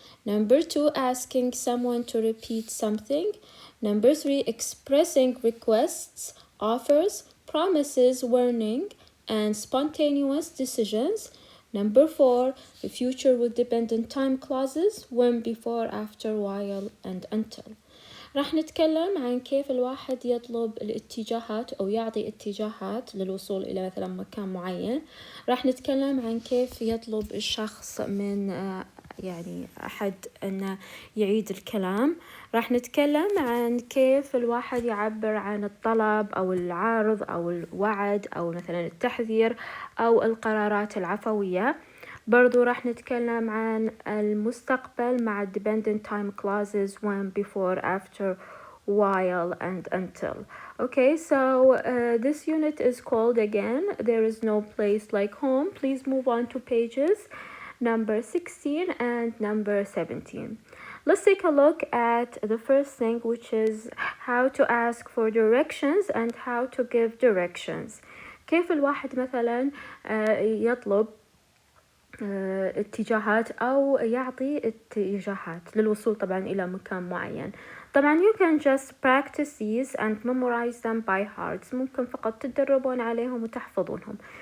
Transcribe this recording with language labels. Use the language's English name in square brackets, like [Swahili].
[English] Number 2, asking someone to repeat something. Number 3, expressing requests, offers, promises, warning, and spontaneous decisions. Number 4, the future with dependent time clauses, when, before, after, while, and until. [Arabic] راح نتكلم عن كيف الواحد يطلب الاتجاهات أو يعطي اتجاهات للوصول إلى مثلا مكان معين. راح نتكلم عن كيف يطلب الشخص من يعني أحد أنه يعيد الكلام. راح نتكلم عن كيف الواحد يعبر عن الطلب أو العرض أو الوعد أو مثلا التحذير أو القرارات العفوية. برضو راح نتكلم عن المستقبل مع [English] dependent time clauses when, before, after, while, and until. Okay, so this unit is called again, There is no place like home. Please move on to pages number 16 and number 17. Let's take a look at the first thing, which is how to ask for directions and how to give directions. [Arabic] كيف الواحد مثلا يطلب اتجاهات أو يعطي اتجاهات للوصول طبعا إلى مكان معين. طبعا [English] you can just practice these and memorize them by heart. [Arabic] ممكن فقط تدربون عليهم وتحفظونهم.